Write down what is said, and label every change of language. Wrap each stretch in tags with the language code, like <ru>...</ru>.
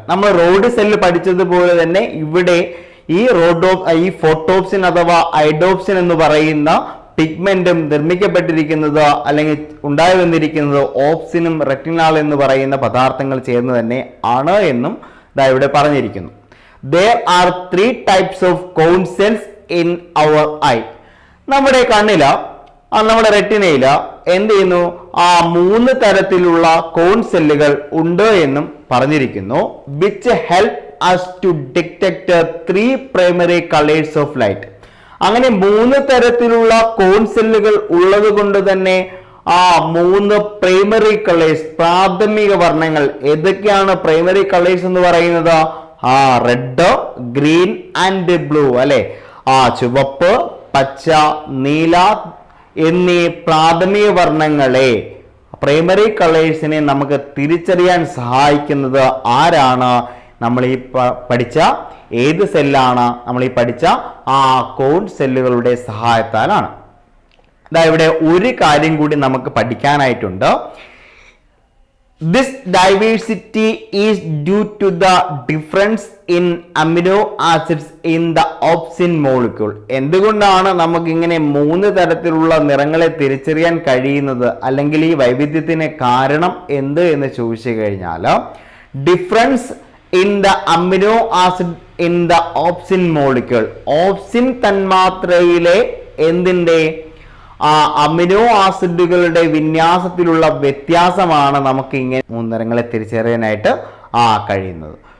<ml>നമ്മൾ road cell പഠിച്ചതുപോലെ തന്നെ ഇവിടെ ഈ ഫോട്ടോപ്സിൻ അഥവാ ഐഡോപ്സിൻ എന്ന് പറയുന്ന പിഗ്മെന്റും നിർമ്മിക്കപ്പെട്ടിരിക്കുന്നത് അല്ലെങ്കിൽ ഉണ്ടായി വന്നിരിക്കുന്നത് ഓപ്സിനും റെറ്റിനാൽ എന്ന് പറയുന്ന പദാർത്ഥങ്ങൾ ചേർന്ന് തന്നെ ആണ് എന്നും ഇവിടെ പറഞ്ഞിരിക്കുന്നു.</ml> <en>There are 3 types of cone cells in our eye.</en> <ml>നമ്മുടെ കണ്ണില് നമ്മുടെ റെറ്റിനയില് എന്ത് ചെയ്യുന്നു? 3 തരത്തിലുള്ള കോൺ സെല്ലുകൾ ഉണ്ട് എന്നും പറഞ്ഞിരിക്കുന്നു.</ml> <en>Which help us to detect 3 primary colors of light.</en> <ml>അങ്ങനെ 3 തരത്തിലുള്ള കോൺ സെല്ലുകൾ ഉള്ളത് കൊണ്ട് തന്നെ 3 പ്രൈമറി കളേഴ്സ്, പ്രാഥമിക വർണ്ണങ്ങൾ ഏതൊക്കെയാണ്? പ്രൈമറി കളേഴ്സ് എന്ന് പറയുന്നത് റെഡ്, ഗ്രീൻ ആൻഡ് ബ്ലൂ. അല്ലെ, ചുവപ്പ്, പച്ച, നീല എന്നീ പ്രാഥമിക വർണ്ണങ്ങളെ, പ്രൈമറി കളേഴ്സിനെ നമുക്ക് തിരിച്ചറിയാൻ സഹായിക്കുന്നത് ആരാണ്? നമ്മൾ ഈ പഠിച്ച ഏത് സെല്ലാണ്? നമ്മൾ ഈ പഠിച്ച കോൺ സെല്ലുകളുടെ സഹായത്താലാണ്. ഇവിടെ ഒരു കാര്യം കൂടി നമുക്ക് പഠിക്കാനായിട്ടുണ്ട്.</ml> <en>This diversity is due to the difference in amino acids in the opsin molecule.</en> <ml>എന്തുകൊണ്ടാണ് നമുക്ക് ഇങ്ങനെ 3 തരത്തിലുള്ള നിറങ്ങളെ തിരിച്ചറിയാൻ കഴിയുന്നത്, അല്ലെങ്കിൽ ഈ വൈവിധ്യത്തിന് കാരണം എന്ത് എന്ന് ചോദിച്ചു കഴിഞ്ഞാൽ,</ml> <en>Difference in the amino acid in the opsin molecule.</en> <ml>Opsin തന്മാത്രയിലെ എന്തിൻ്റെ? അമിനോ ആസിഡുകളുടെ വിന്യാസത്തിലുള്ള വ്യത്യാസമാണ് നമുക്ക് ഇങ്ങനെ 3 നിറങ്ങളെ തിരിച്ചറിയാനായിട്ട് കഴിയുന്നത്.</ml>